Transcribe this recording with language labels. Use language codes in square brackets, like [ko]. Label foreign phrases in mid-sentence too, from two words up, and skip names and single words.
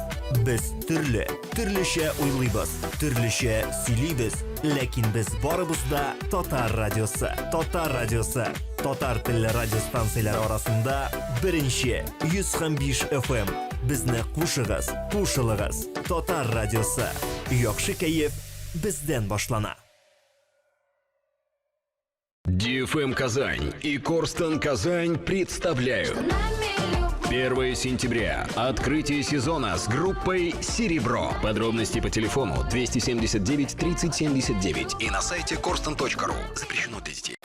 [tt] Без төрлечә уйлыйбыз, төрлечә сөйлибез, ләкин без барыбыз да Татар радиосы. Татар радиосы. Татар телле радиостанцияләр арасында беренче 105 FM. Безне кушыгыз, кушылыгыз. Татар радиосы. Яхшы кәеф бездән башлана. [ru] DFM Казань и Корстон Казань представляют 1 сентября. Открытие сезона с группой «Серебро». Подробности по телефону 279 30 79 и на сайте korston.ru. Запрещено для детей.